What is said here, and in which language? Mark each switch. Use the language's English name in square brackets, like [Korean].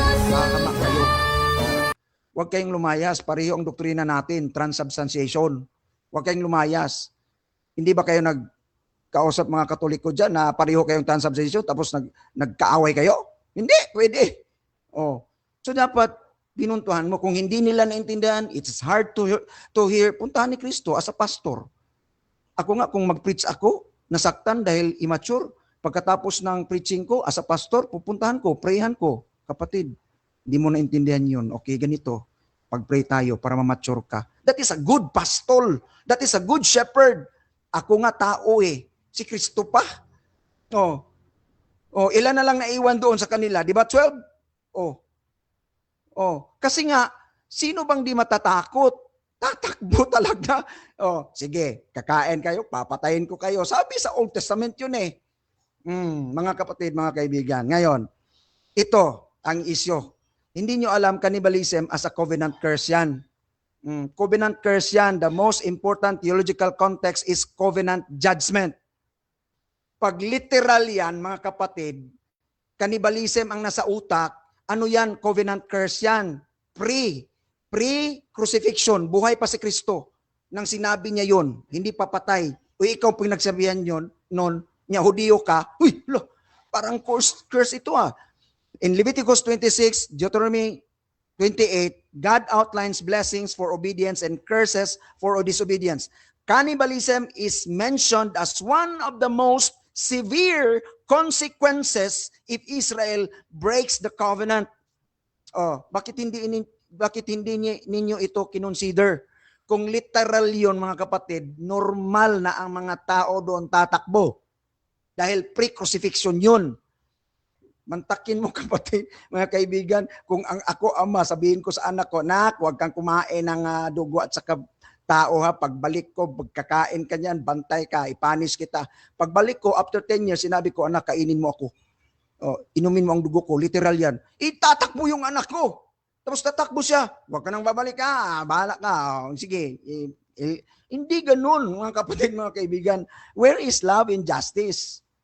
[Filipino] Makakama kayo. Huwag kayong lumayas. Pareho ang doktrina natin, transubstantiation. Huwag kayong lumayas. Hindi ba kayo nagkausap mga Katoliko dyan na pareho kayong transubstantiation tapos nagkaaway kayo? Hindi, pwede. So dapat pinuntuhan mo. Kung hindi nila naintindihan, [English] it's hard to hear. [Filipino] Puntahan ni Kristo [English] as a pastor. [Filipino] Ako nga, kung mag-preach ako, nasaktan dahil immature, pagkatapos ng preaching ko, as a pastor, pupuntahan ko, prayhan ko. Kapatid, hindi mo naintindihan yun. Okay, ganito. Pag-pray tayo para ma-mature ka. [English] That is a good pastor. That is a good shepherd. [Filipino] Ako nga tao eh. Si Kristo pa. Ilan na lang naiwan doon sa kanila? Di ba 12? Kasi nga, sino bang di matatakot? Tatakbo talaga. Sige, kakain kayo, papatayin ko kayo. Sabi sa Old Testament yun eh. Mga kapatid, mga kaibigan. Ngayon, ito ang isyo. Hindi nyo alam, cannibalism as a covenant curse yan. Covenant curse yan. [English] The most important theological context is covenant judgment. [Filipino] Pag literal yan, mga kapatid, cannibalism ang nasa utak, ano yan? Covenant curse yan. Pre-crucifixion. Buhay pa si Kristo. Nang sinabi niya yun, hindi papatay. O ikaw pinagsabihan yun, noon, niya, Hudiyo ka, parang curse ito ah. [English] In Leviticus 26, Deuteronomy 28, God outlines blessings for obedience and curses for disobedience. Cannibalism is mentioned as one of the most severe consequences if Israel breaks the covenant. [Filipino] Bakit hindi ninyo ito kinonsider? Kung literal yun, mga kapatid, normal na ang mga tao doon tatakbo. Dahil pre-crucifixion yun. Mantakin mo kapatid, mga kaibigan, kung ako ama, sabihin ko sa anak ko, nak, huwag kang kumain ng dugo at saka tao ha, pagbalik ko, pagkakain ka niyan, bantay ka, ipanis kita. Pagbalik ko, after 10 years, sinabi ko, anak, kainin mo ako. Inumin mo ang dugo ko, literal yan. Itatakbo yung anak ko. Tapos tatakbo siya, huwag ka nang babalik ka, bahala ka. Sige, hindi ganun, mga kapatid, mga kaibigan. [English] Where is love and justice?